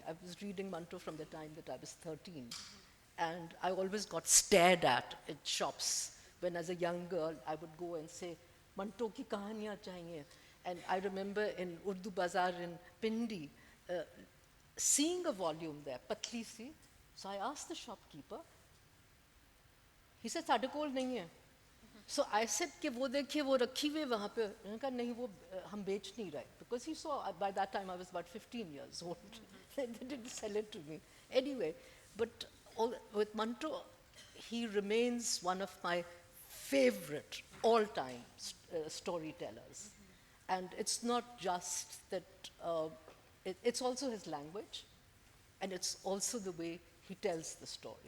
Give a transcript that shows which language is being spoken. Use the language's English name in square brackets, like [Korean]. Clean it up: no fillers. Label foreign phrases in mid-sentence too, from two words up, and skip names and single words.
[English] I was reading Manto from the time that I was 13. And I always got stared at shops when, as a young girl, I would go and say, [Urdu] "منٹو کی کہانیاں چاہیے." [English] And I remember in Urdu Bazaar in Pindi, seeing a volume there, [Urdu] پتلی سی. [English] So I asked the shopkeeper. He said, [Punjabi] "ساڈے کول نہیں ہے." [English] So I said, [Urdu] "کہ وہ دیکھیے، وہ رکھی ہوئے وہاں پے." انہوں نے کہا، "نہیں، وہ ہم بیچ نہیں رہے." [English] Because he saw, by that time I was about 15 years old. They didn't sell it to me. Anyway, but with Manto, he remains one of my favorite all-time storytellers. And it's not just that, it's also his language, and it's also the way he tells the story.